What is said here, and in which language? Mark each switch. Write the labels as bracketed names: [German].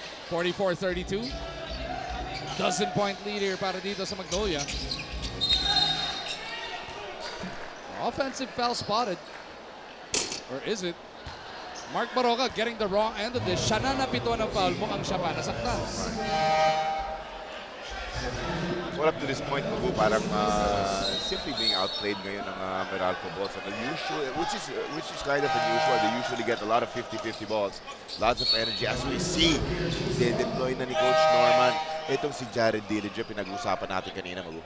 [English] 44-32. Dozen-point lead here [Filipino] para dito sa [English] Magnolia. Offensive foul spotted. Or is it? Mark Baroca getting the wrong end of this. [Filipino] Siya na napito ng foul mo, ang siya pa nasaktan. [English] Well, up to this point, Magu, [Filipino] parang [English] simply being outplayed [Filipino] ngayon ng [English] Meralco Bolts. Which is kind of unusual. They usually get a lot of 50-50 balls. Lots of energy. As we see, [Filipino] de-deploy na ni [English] Coach Norman. [Filipino] Itong si Jared Dillinger, [English] pinag-usapan natin kanina, [Filipino] Magu.